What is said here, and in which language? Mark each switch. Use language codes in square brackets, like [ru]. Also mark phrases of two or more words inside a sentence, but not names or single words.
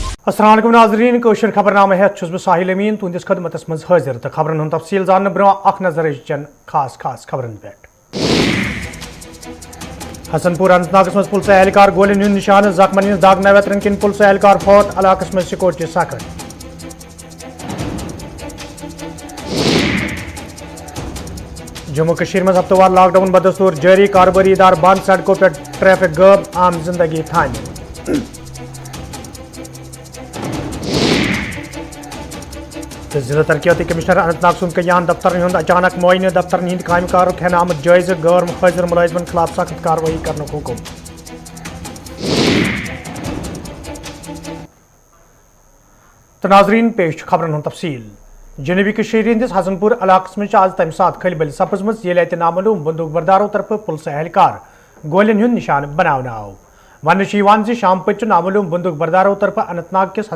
[ks] السلام علیکم ناظرین کوشر خبرنامہ ہیتھ چھس بہ ساحل امین تہندس خدمتس مز حاضر تو خبرن ہند تفصیل زاننے برو اخ نظر چن خاص خبرن پہ حسن پور اننت ناگس مز پولیس اہلکار گولین ہند نشانہ زخمن ہند داغ نویترن کن پولیس اہلکار فوت علاقس مز سیکورٹی سخت جموں کشیر مز ہفتہ وار لاک ڈاؤن بدستور جاری کاروباری ادار بند [ur] سڑکوں پہ [ks] ٹریفک غائب عام زندگی تھانہ ضلع ترقیاتی کمشنر اننت ناگ سند کیان دفتر ہند اچانک معائنہ دفتر ہند کامہ کارک ہینہ آمد جائزہ غیر مخاضر ملازمن خلاف سخت کارروائی کرنے حکم تو ناظرین پیش خبرن ہند تفصیل جنوبی کشیر ہندس حسن پور علاقس مز آج تمہ سات کھل بل سپزمت یل اتہ نامعلوم بندوق برداروں طرف پولیس اہلکار گولین ہند نشانہ بناونہ آو ون شام پتہ نامعلوم بندوق برداروں طرف اننت ناگ کس